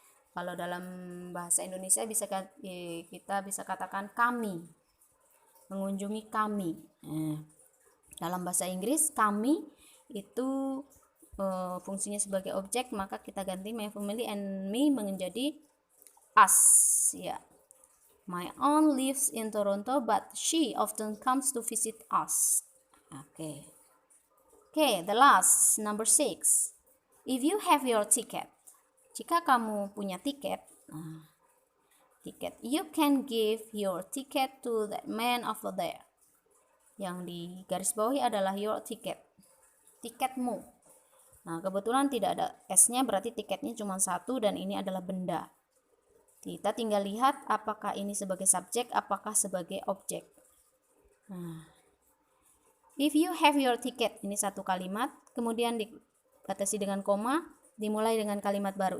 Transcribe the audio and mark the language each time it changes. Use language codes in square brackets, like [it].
[id] Kalau dalam bahasa Indonesia kita bisa katakan kami, mengunjungi kami. Dalam bahasa Inggris kami itu fungsinya sebagai objek, maka kita ganti [en] my family and me [id] menjadi us ya. [en] My aunt lives in Toronto but she often comes to visit us. Okay, the last, number 6. If you have your ticket, [id] jika kamu punya tiket, [en] you can give your ticket to that man over there. [id] Yang di garis bawahi adalah [en] your ticket, [id] tiketmu. Nah, kebetulan tidak ada S-nya, berarti tiketnya cuma satu dan ini adalah benda. Kita tinggal lihat apakah ini sebagai subjek, apakah sebagai objek. Nah, [en] if you have your ticket, [id] ini satu kalimat, kemudian dibatasi dengan koma, dimulai dengan kalimat baru.